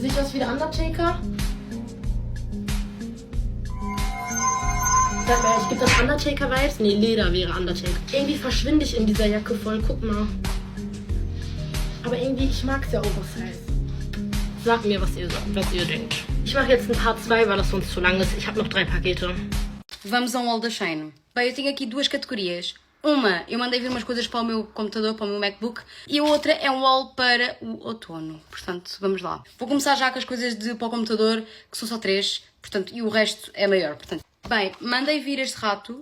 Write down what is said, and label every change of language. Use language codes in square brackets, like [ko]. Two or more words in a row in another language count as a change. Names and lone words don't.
[de] Sieht das wie der Undertaker? Sag mal, ich gebe das Undertaker-Vibes? Nee, Leder wäre Undertaker. Irgendwie verschwinde ich in dieser Jacke voll. Guck mal. Aber irgendwie, ich mag es ja oversized. Sagt mir, was ihr denkt. Ich mache jetzt ein Part 2, weil das sonst zu lang ist. Ich habe noch 3 Pakete. [pt] Vamos a um haul da Shein. Bem, eu tenho aqui duas categorias. Uma, eu mandei vir umas coisas para o meu computador, para o meu MacBook. E a outra é um haul para o outono. Portanto, vamos lá. Vou começar já com as coisas para o computador, que são só 3. Portanto, e o resto é maior. Portanto, bem, mandei vir este rato.